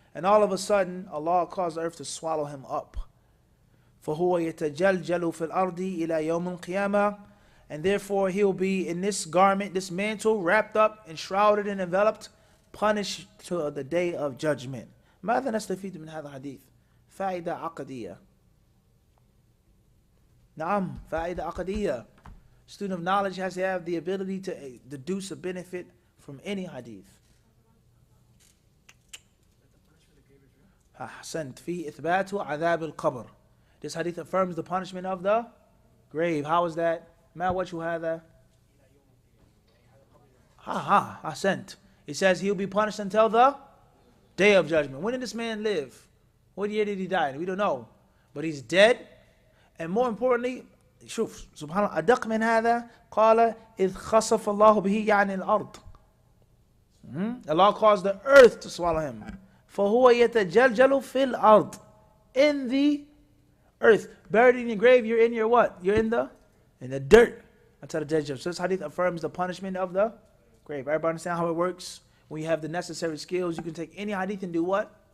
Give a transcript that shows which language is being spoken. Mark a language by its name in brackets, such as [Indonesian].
[English] And all of a sudden, Allah caused the earth to swallow him up. [Arabic] فَهُوَ يَتَجَلْجَلُ فِي الْأَرْضِ إِلَى يَوْمِ الْقِيَامَةِ. [English] And therefore he'll be in this garment, this mantle, wrapped up, enshrouded and enveloped, punished to the day of judgment. [Arabic] ماذا نستفيد من هذا الحديث؟ فائدة عقدية. نعم، فائدة عقدية. [English] Student of knowledge has to have the ability to deduce a benefit from any hadith. [Arabic] أحسنت. فيه إثبات عذاب القبر. [English] This hadith affirms the punishment of the grave. How is that? [Arabic] ما وجه هذا؟ [English] I sent. It says he'll be punished until the day of judgment. When did this man live? What year did he die? We don't know. But he's dead. And more importantly, [Arabic] شوف سبحان الله أدق من هذا قال إذ خسف الله به يعني الأرض. [English] Allah caused the earth to swallow him. [Arabic] فهو يتجلجل في الأرض. [English] In the earth. Buried in your grave, you're in your what? You're in the dirt. That's how the dead. So this hadith affirms the punishment of the grave. Everybody understand how it works? When you have the necessary skills, you can take any hadith and do what?